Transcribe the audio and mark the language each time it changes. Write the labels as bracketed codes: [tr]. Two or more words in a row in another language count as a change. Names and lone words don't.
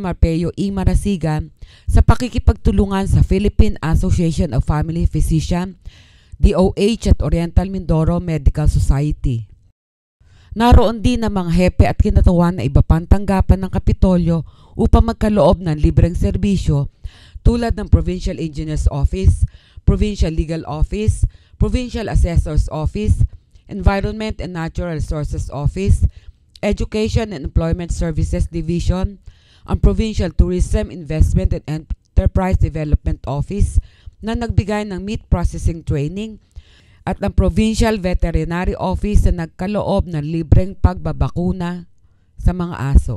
[tl] Marpeo E. Marasigan, sa pakikipagtulungan sa Philippine Association of Family Physicians, DOH at Oriental Mindoro Medical Society. Naroon din ang mga hepe at kinatawan na iba pang tanggapan ng Kapitolyo upang magkaloob ng libreng serbisyo tulad ng Provincial Engineers Office, Provincial Legal Office, Provincial Assessor's Office, Environment and Natural Resources Office, Education and Employment Services Division, ang Provincial Tourism Investment and Enterprise Development Office na nagbigay ng [en] meat processing training, [tl] at ang Provincial Veterinary Office na nagkaloob ng libreng pagbabakuna sa mga aso.